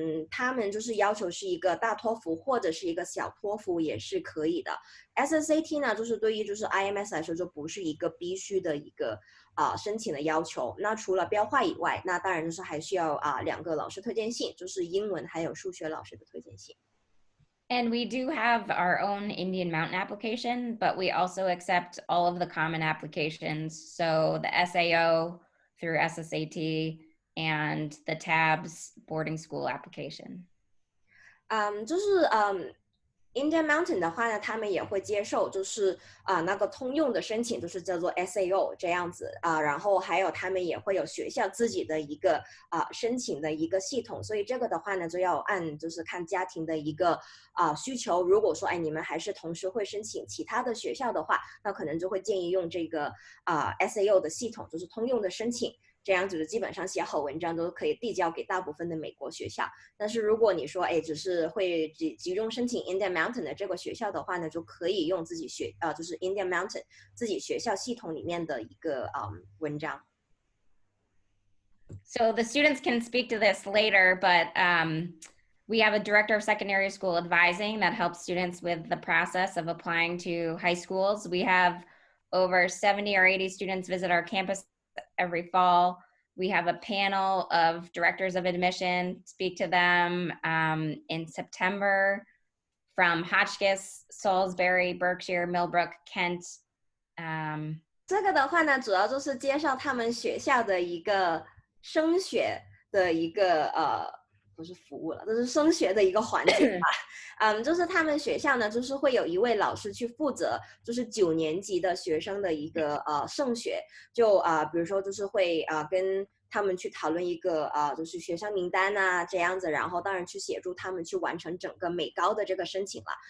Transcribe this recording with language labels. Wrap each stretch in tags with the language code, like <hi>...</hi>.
<zh>他们就是要求是一个大托福或者是一个小托福也是可以的。 SSAT 呢，就是对于就是 IMS 来说就不是一个必须的一个申请的要求。那除了标化以外，那当然就是还需要2个老师推荐信，就是英文还有数学老师的推荐信。</zh> <en>And we do have our own Indian Mountain application, but we also accept all of the common applications. So the SAO through SSAT and the TABS boarding school application.</en> <zh>就是Indian Mountain 的话呢，他们也会接受，就是那个通用的申请，就是叫做 SAO 这样子然后还有他们也会有学校自己的一个申请的一个系统，所以这个的话呢，就要就是看家庭的一个需求。如果说你们还是同时会申请其他的学校的话，那可能就会建议用这个SAO 的系统，就是通用的申请。这样子基本上写好文章都可以递交给大部分的美国学校。但是如果你说只是会集中申请 Indian Mountain 的这个学校的话呢，就可以用自己就是 Indian Mountain 自己学校系统里面的一个文章。</zh> <en>So the students can speak to this later, but we have a director of secondary school advising that helps students with the process of applying to high schools. We have over 70 or 80 students visit our campus every fall. We have a panel of directors of admission, speak to them in September from Hotchkiss, Salisbury, Berkshire, Millbrook, Kent.</en> <zh>这个的话呢，主要就是介绍他们学校的一个升学的一个不是服务了，这是升学的一个环节吧。就是他们学校呢，就是会有一位老师去负责，就是9年级的学生的一个升学，就比如说就是会跟他们去讨论一个就是学校名单这样子，然后当然去协助他们去完成整个美高的这个申请了。</zh>